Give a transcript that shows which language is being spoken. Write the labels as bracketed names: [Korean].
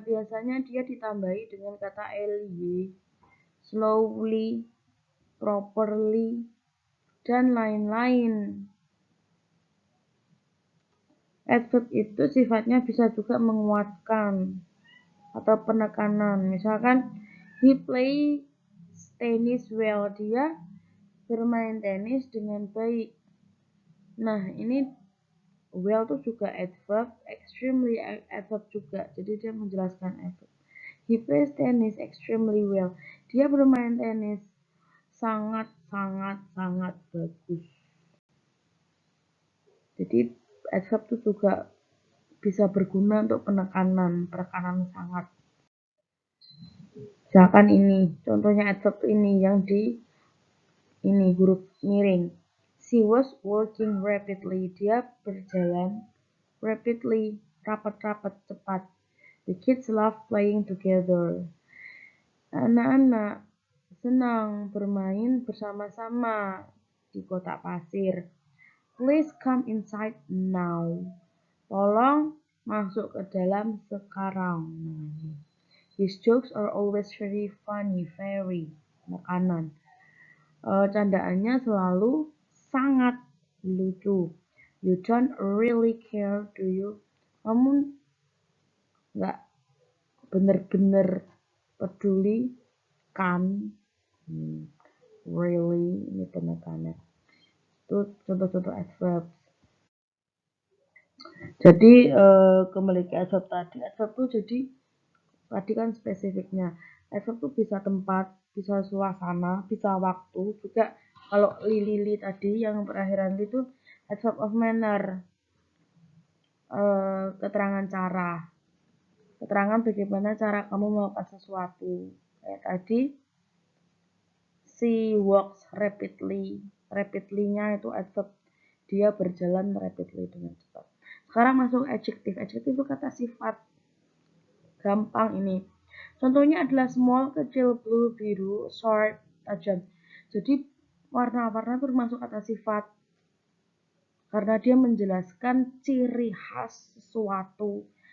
[Indonesian] Biasanya dia ditambahi dengan kata ly, slowly, properly, dan lain-lain. Adverb itu sifatnya bisa juga menguatkan atau penekanan. [English] Misalkan, he plays tennis well. [Indonesian] Dia bermain tenis dengan baik. Nah, ini well itu juga adverb, extremely adverb juga. Jadi dia menjelaskan adverb. [English] He plays tennis extremely well. [Indonesian] Dia bermain tenis sangat bagus. Jadi adverb itu juga bisa berguna untuk penekanan sangat. Misalkan ini, contohnya adverb ini yang di huruf miring. [English] She was working rapidly. [Indonesian] Dia berjalan rapidly, rapat-rapat, cepat. [English] The kids love playing together. [Indonesian] Anak-anak senang bermain bersama-sama di kotak pasir. [English] Please come inside now. [Indonesian] Tolong masuk ke dalam sekarang. [English] His jokes are always very funny, very makanan. [Indonesian] Candaannya selalu sangat lucu. [English] You don't really care, do you? [Indonesian] Kamu nggak bener-bener peduli kan? Really, ini penekanan. Itu contoh-contoh adverb. Jadi kembali ke adverb tadi. Adverb tuh jadi tadi kan spesifiknya. Adverb tuh bisa tempat, bisa suasana, bisa waktu. Juga kalau li tadi yang perakhiran itu adverb of manner, keterangan cara. Keterangan bagaimana cara kamu melakukan sesuatu. Kayak tadi, [English] she walks rapidly. [Indonesian] Rapidly-nya itu adverb. Dia berjalan rapidly dengan cepat. Sekarang masuk adjective. Adjective itu kata sifat. Gampang ini. Contohnya adalah small, kecil, blue, biru, short, tajam. Jadi warna-warna itu termasuk kata sifat. Karena dia menjelaskan ciri khas sesuatu.